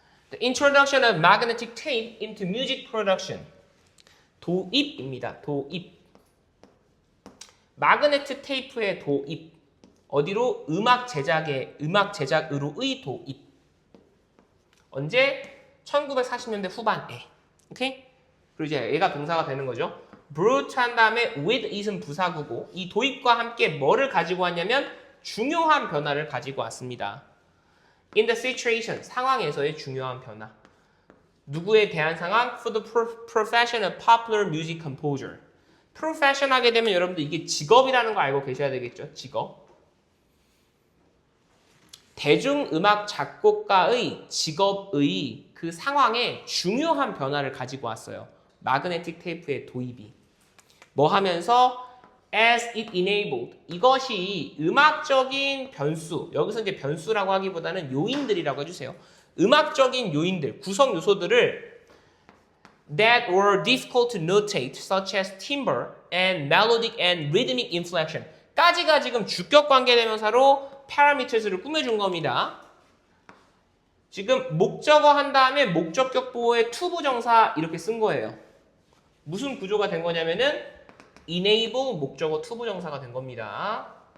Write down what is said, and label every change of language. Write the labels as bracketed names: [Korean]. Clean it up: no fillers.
[English] The introduction of magnetic tape into music production. [Korean] 도입입니다. 도입. 마그네트 테이프의 도입. 어디로? 음악 제작으로의 도입. 언제? 1940년대 후반에. 오케이? 그리고 이제 얘가 동사가 되는 거죠. brought 한 다음에 with it은 부사구고 이 도입과 함께 뭐를 가지고 왔냐면 중요한 변화를 가지고 왔습니다. [English] In the situation, [Korean] 상황에서의 중요한 변화. 누구에 대한 상황? [English] For the profession of popular music composer. [Korean] profession 하게 되면 여러분들 이게 직업이라는 거 알고 계셔야 되겠죠? 직업. 대중음악 작곡가의 직업의 그 상황에 중요한 변화를 가지고 왔어요. 마그네틱 테이프의 도입이. 뭐 하면서 [English] as it enabled. [Korean] 이것이 음악적인 변수. 여기서 이제 변수라고 하기보다는 요인들이라고 해주세요. 음악적인 요인들, 구성 요소들을 [English] that were difficult to notate, such as timbre and melodic and rhythmic inflection. [Korean] 까지가 지금 주격 관계대명사로 parameters를 꾸며준 겁니다. 지금 목적어 한 다음에 목적격 보호의 to 부정사 이렇게 쓴 거예요. 무슨 구조가 된 거냐면은 enable 목적어 to 부정사가 된 겁니다.